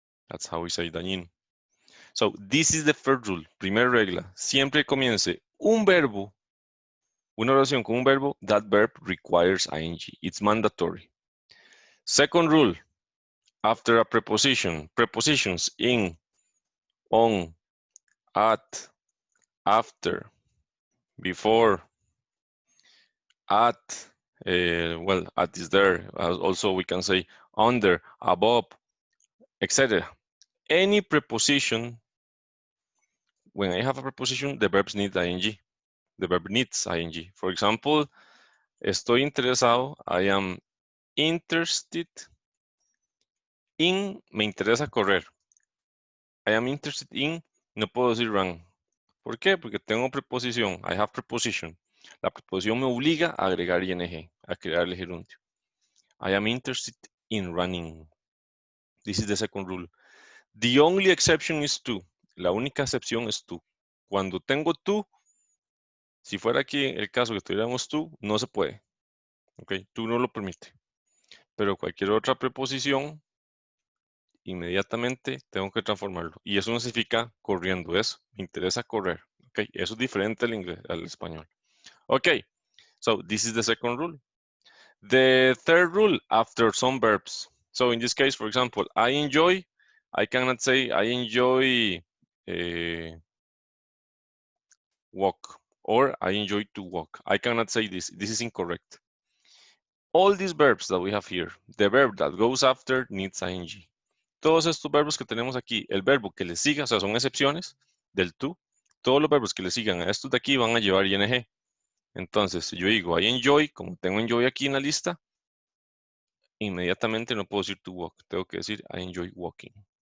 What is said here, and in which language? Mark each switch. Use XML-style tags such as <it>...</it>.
<en>That's how we say dañino. So, this is the first rule.</en> <es>Primera regla. Siempre que comience un verbo, una oración con un verbo,</es> <en>that verb requires ing. It's mandatory. Second rule. After a preposition, prepositions in, on, at, after, before, at, well, at is there. Also, we can say under, above, etc. Any preposition, when I have a preposition, the verbs need ing. The verb needs ing. For example,</en> <es>estoy interesado,</es> <en>I am interested in,</en> <es>me interesa correr.</es> <en>I am interested in,</en> <es>no puedo decir</es> <en>run.</en> <es>¿Por qué? Porque tengo preposición.</es> <en>I have preposition.</en> <es>La preposición me obliga a agregar ing, a crear el gerundio.</es> <en>I am interested in running. This is the second rule. The only exception is to.</en> <es>La única excepción es to. Cuando tengo to, si fuera aquí el caso que tuviéramos to, no se puede. ¿Ok? To no lo permite. Pero cualquier otra preposición, inmediatamente tengo que transformarlo. Y eso no significa corriendo, es me interesa correr. ¿Ok? Eso es diferente al inglés, al español.</es> <en>Ok, so this is the second rule. The third rule, after some verbs. So in this case, for example, I enjoy, I cannot say I enjoy walk or I enjoy to walk. I cannot say this. This is incorrect. All these verbs that we have here, the verb that goes after needs ing.</en> <es>Todos estos verbos que tenemos aquí, el verbo que le siga, o sea, son excepciones del to. Todos los verbos que le sigan a estos de aquí van a llevar ing. Entonces, si yo digo I enjoy, como tengo enjoy aquí en la lista, inmediatamente no puedo decir to walk, tengo que decir</es> <en>I enjoy walking.</en>